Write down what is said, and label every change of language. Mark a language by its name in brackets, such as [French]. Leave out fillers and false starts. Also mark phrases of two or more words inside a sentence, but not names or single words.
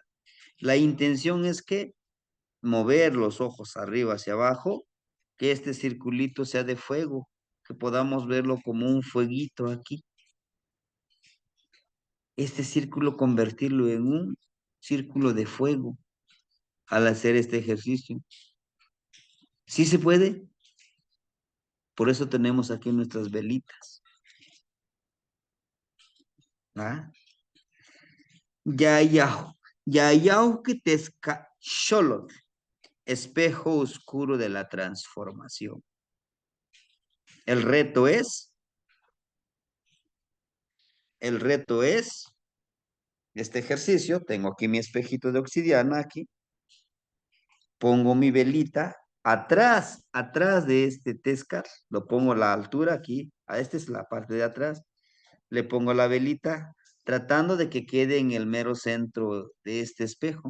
[Spanish] La intención es que mover los ojos arriba hacia abajo, que este circulito sea de fuego, que podamos verlo como un fueguito aquí. Este círculo convertirlo en un círculo de fuego al hacer este ejercicio. ¿Sí se puede? Por eso tenemos aquí nuestras velitas. ¿Ah? Yayahu. Yayahu que tesca sholot. Espejo oscuro de la transformación. El reto es este ejercicio. Tengo aquí mi espejito de obsidiana aquí. Pongo mi velita atrás de este Tescar, lo pongo a la altura aquí, esta es la parte de atrás, le pongo la velita tratando de que quede en el mero centro de este espejo.